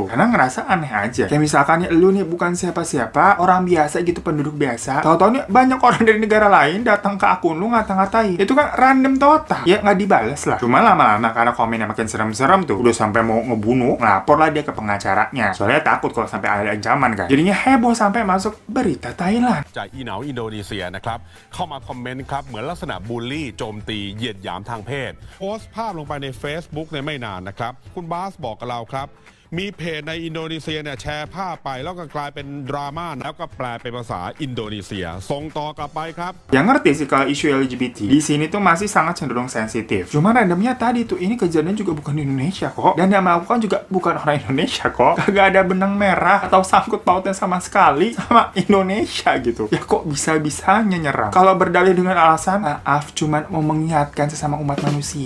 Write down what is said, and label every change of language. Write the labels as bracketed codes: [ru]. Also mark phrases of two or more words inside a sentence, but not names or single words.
[id] Karena ngerasa aneh aja. Kayak misalkan ya, lu nih bukan siapa-siapa, orang biasa gitu, penduduk biasa. Tahu-tahu nih banyak orang dari negara lain datang ke akun lu ngata-ngatain. Itu kan random total. Ya nggak dibalas lah. Cuma lama-lama karena komennya makin serem-serem tuh, udah sampai mau ngebunuh, ngelapor lah dia ke pengacaranya. Soalnya takut kalau sampai ada ancaman kan. Jadinya heboh sampai masuk berita Thailand. [th] จากอีเหนาอินโดนีเซียนะครับเข้ามาคอมเมนต์ครับเหมือนลักษณะบูลลี่โจมตีเหยียดหยามทางเพศโพสต์ภาพลงไปใน Facebook ในไม่นานนะครับคุณบาสบอกกับเราครับมีเพจในอินโดนีเซียเนี่ยแชร์ภาพไปแล้วก็กลายเป็นดราม่าแล้วก็แปลเป็นภาษาอินโดนีเซียส่งต่อกลับไปครับ [id] Yang ngerti sih kalau isu LGBT di sini tuh masih sangat cenderung sensitif. Cuma randomnya tadi tuh ini kejadian juga bukan di Indonesia kok, dan yang melakukan juga bukan orang Indonesia kok. Kagak ada benang merah atau sangkut pautnya sama sekali sama Indonesia gitu. Ya kok bisa-bisanya nyerang? Kalau berdalih dengan alasan maaf cuman mau mengingatkan sesama umat manusia.